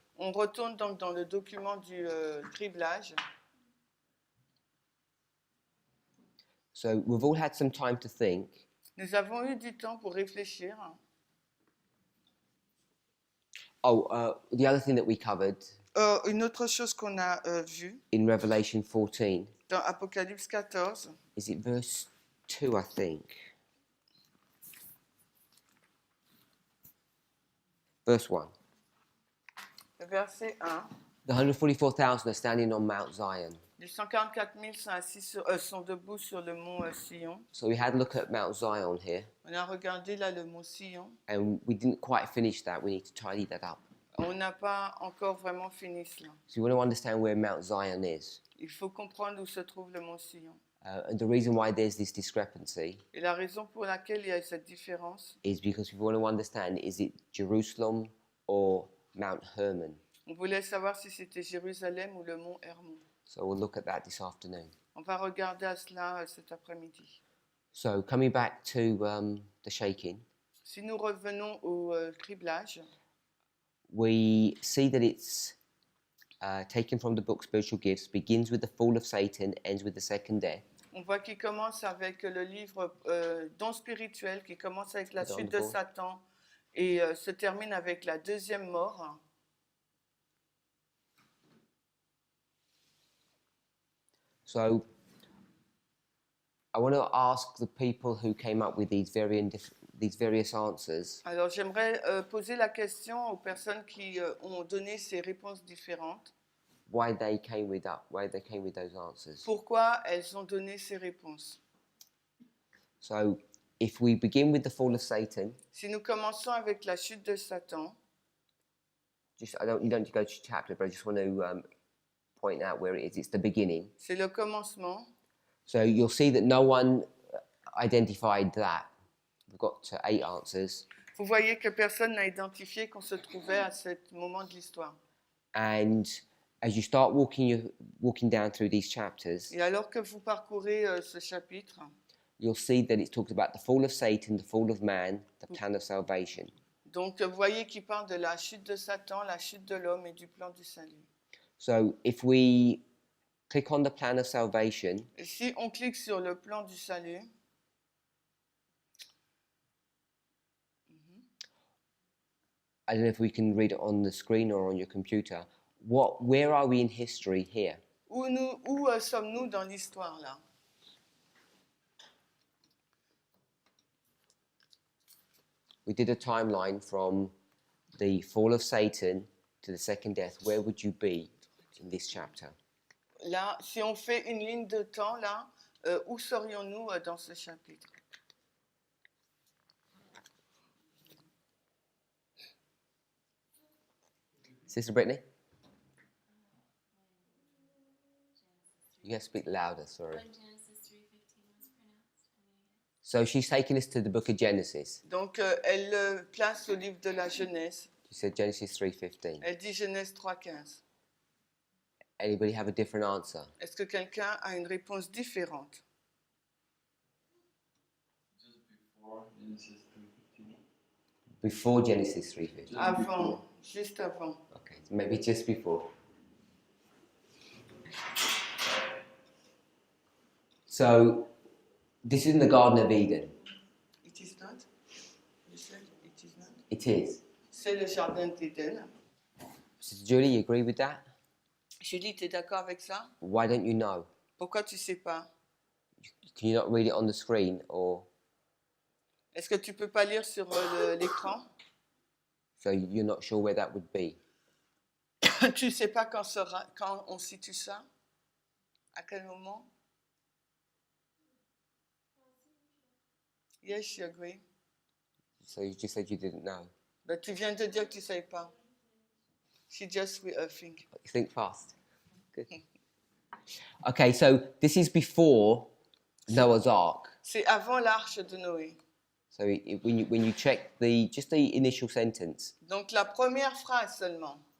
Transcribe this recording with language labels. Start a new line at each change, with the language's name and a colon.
French: On retourne donc dans le document du criblage.
English: So we've all had some time to think.
French: Nous avons eu du temps pour réfléchir.
English: The other thing that we covered
French: Une autre chose qu'on a vue
English: in Revelation 14
French: Dans Apocalypse 14,
English: is it verse 2, I think? Verse 1.
French: verset 1,
English: The 144,000 are standing on Mount Zion.
French: les 144 000 sont debout sur le mont Sion.
English: So we had a look at Mount Zion here, On a regardé là le mont Sion. and we didn't quite finish that. We need to tidy that up.
French: On n'a pas encore vraiment fini cela.
English: So we want to understand where Mount Zion is.
French: Il faut comprendre où se trouve le mont Sion.
English: And the reason why there's this discrepancy
French: Et la raison pour laquelle il y a cette différence,
English: is because we want to understand, is it Jerusalem or Mount Hermon?
French: on voulait savoir si c'était Jérusalem ou le mont Hermon.
English: So we'll look at that this afternoon.
French: On va regarder à cela cet après-midi.
English: So coming back to the shaking,
French: Si nous revenons au criblage,
English: we see that it's taken from the book Spiritual Gifts, begins with the fall of Satan, ends with the second death.
French: on voit qu'il commence avec le livre Dons spirituels, qui commence avec la chute de Satan et se termine avec la deuxième mort.
English: So I want to ask the people who came up with these various answers,
French: Alors j'aimerais poser la question aux personnes qui ont donné ces réponses différentes.
English: why they came with those answers.
French: Pourquoi elles ont donné ces réponses?
English: So if we begin with the fall of Satan,
French: Si nous commençons avec la chute de Satan,
English: you don't need to go to chapter, but I just want to point out where it is. It's the beginning.
French: c'est le commencement.
English: So you'll see that no one identified that. We've got 8 answers.
French: Vous voyez que personne n'a identifié qu'on se trouvait à ce moment de l'histoire.
English: And as you start walking down through these chapters,
French: Et alors que vous parcourez ce chapitre,
English: you'll see that it talks about the fall of Satan, the fall of man, the plan of salvation.
French: donc vous voyez qu'il parle de la chute de Satan, la chute de l'homme et du plan du salut.
English: So if we click on the plan of salvation,
French: Et si on clique sur le plan du salut,
English: I don't know if we can read it on the screen or on your computer. Where are we in history here?
French: où sommes-nous dans l'histoire là?
English: We did a timeline from the fall of Satan to the second death. Where would you be in this chapter?
French: Là, si on fait une ligne de temps là, où serions-nous dans ce chapitre?
English: Sister Brittany? You have to speak louder, sorry. When Genesis 3:15 was pronounced. So she's taking us to the book of Genesis.
French: Donc, elle place au livre de la Genèse.
English: She said Genesis 3:15.
French: Elle dit Genèse 3:15.
English: Anybody have a different answer?
French: Est-ce que quelqu'un a une réponse différente?
English: Before Genesis 3:15.
French: Avant, juste avant.
English: Okay, so maybe just before. So this is in the Garden of Eden. It is not? You said it is not? It is.
French: C'est le jardin d'Éden.
English: Sister Julie, you agree with that?
French: Julie, tu es d'accord avec ça?
English: Why don't you know?
French: Pourquoi tu sais pas?
English: Can you not read it on the screen, or
French: Est-ce que tu peux pas lire sur l'écran?
English: so you're not sure where that would be?
French: Tu sais pas quand on situe ça? À quel moment?
English: Yes, you agree. So you just said you didn't know.
French: Ben, tu viens de dire que tu ne savais pas.
English: She just think. Think fast. Good. Okay, so this is before Noah's Ark.
French: C'est avant l'arche de Noé.
English: So when you check the initial sentence,
French: Donc la première phrase seulement